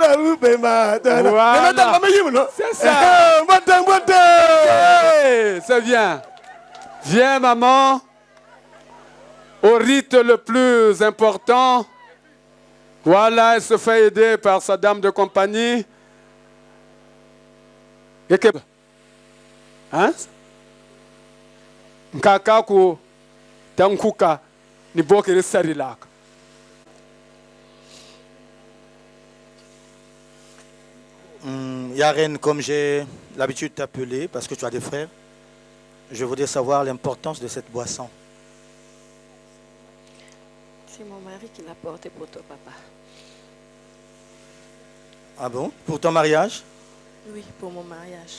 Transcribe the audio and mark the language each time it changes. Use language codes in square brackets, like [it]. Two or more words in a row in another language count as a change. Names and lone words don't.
[fr] C'est ça. C'est bien. Viens maman. Au rite le plus important. Voilà, elle se fait aider par sa dame de compagnie. Hein? Nkakaku tankuka ni bokere sarilak. Yaren, comme j'ai l'habitude de t'appeler, parce que tu as des frères, je voudrais savoir l'importance de cette boisson. C'est mon mari qui l'a porté pour toi, papa. Ah bon? Pour ton mariage? Oui, pour mon mariage.